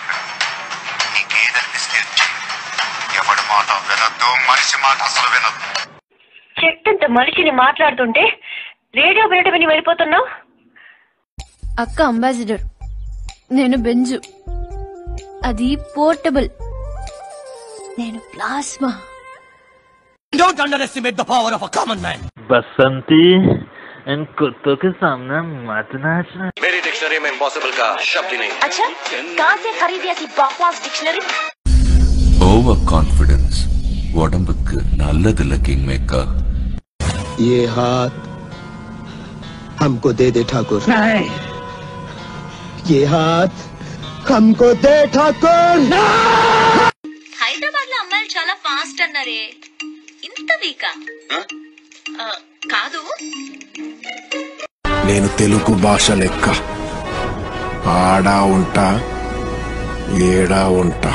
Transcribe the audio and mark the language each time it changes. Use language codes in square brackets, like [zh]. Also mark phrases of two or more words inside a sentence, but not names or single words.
[te] నీకేదనిపిస్తే ఎవడి మాట వినద్దు, మనిషి మాట అసలు వినద్దు. చెట్టంత మనిషిని మాట్లాడుతుంటే రేడియో వినట విని వెళ్ళిపోతున్నావు. అక్క అంబాసిడర్, నేను బెంజు, అది పోర్టబుల్, నేను ప్లాస్మా. [en] Don't underestimate the power of a common man. [hi] बसंती इन कुत्तों के सामने मत नाचना. मेरी डिक्शनरी में इम्पॉसिबल का शब्द ही नहीं. अच्छा, कहाँ से खरीदी ऐसी बकवास डिक्शनरी? [en] over confidence [ta] உடம்புக்கு நல்லதில்ல [en] king maker. [hi] ये हाथ हमको दे दे ठाकुर. नहीं, ये हाथ हमको दे ठाकुर. [te] హైదరాబాద్ లో అమ్మాయిలు చాలా ఫాస్ట్ అన్నారే, ఇంత వీకా? కాదు, నేను తెలుగు భాష లెక్క ఆడా ఉంటా ఏడా ఉంటా.